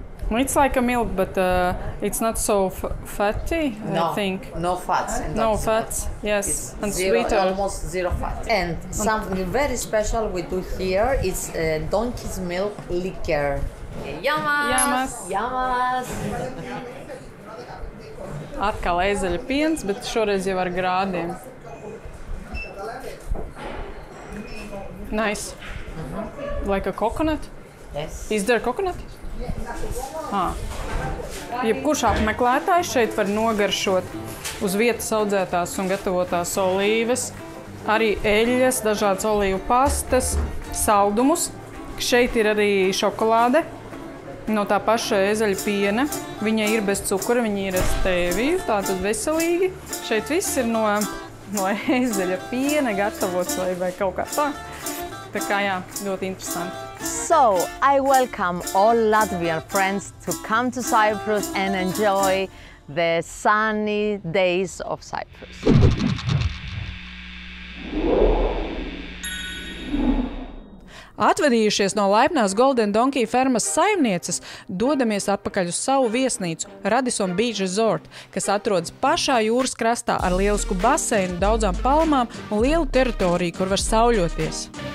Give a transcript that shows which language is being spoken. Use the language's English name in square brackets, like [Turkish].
[English] It's like a milk, but it's not so fatty, I think. No fats. No fats, yes. And sweeter. Almost zero fat. And something very special we do here is donkey's milk liquor. Yamas! [Latvian] Atkal ēzeļa piens, bet šoreiz jau ar grādiem. [English] Nice. Like a coconut? Yes. Is there coconut? [Latvian] Jebkurš apmeklētājs šeit var nogaršot uz vietas audzētās un gatavotās olīves, arī eļļas, dažādas olīvu pastas, saldumus. Šeit ir arī šokolāde no tā paša ēzeļa piena. Viņa ir bez cukura, viņa ir ar stēviju, tātad veselīgi. Šeit viss ir no ēzeļa piena gatavots vai kaut kā tā. Tā kā jā, ļoti interesanti. [English] So, I welcome all Latvian friends to come to Cyprus and enjoy the sunny days of Cyprus. [Latvian] Atvadījušies no laipnās Golden Donkey fermas saimnieces, dodamies atpakaļ uz savu viesnīcu Radisson Beach Resort, kas atrodas pašā jūras krastā ar lielisku baseinu, daudzām palmām un lielu teritoriju, kur var sauļoties.